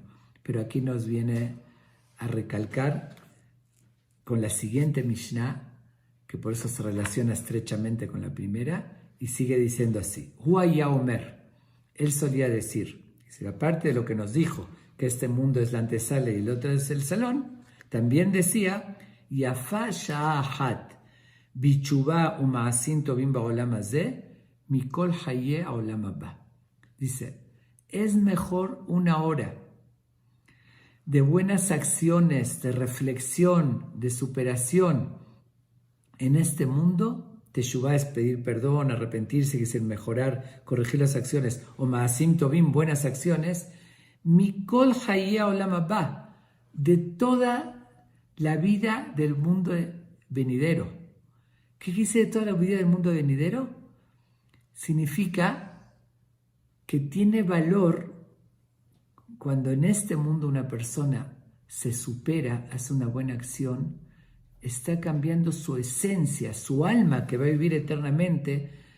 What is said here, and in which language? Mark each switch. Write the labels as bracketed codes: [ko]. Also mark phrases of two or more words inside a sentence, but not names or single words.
[es] Pero aquí nos viene a recalcar con la siguiente Mishnah, que por eso se relaciona estrechamente con la primera, y sigue diciendo así, [he] הוא היה אומר, [es] él solía decir, aparte de lo que nos dijo, que este mundo es la antesala y el otro es el salón, también decía, [he] יפה שעה אחת בתשובה ומעשים טובים בעולם הזה מכל חיי העולם הבא. [es] Dice, es mejor una hora de buenas acciones, de reflexión, de superación en este mundo. Teshuvá es pedir perdón, arrepentirse, quisiera mejorar, corregir las acciones, o [he] מעשים טובים, [es] buenas acciones, [he] מכל חיי העולם הבא, [es] de toda la vida del mundo venidero. ¿Qué dice de toda la vida del mundo venidero? Significa que tiene valor cuando en este mundo una persona se supera, hace una buena acción, está cambiando su esencia, su alma que va a vivir eternamente,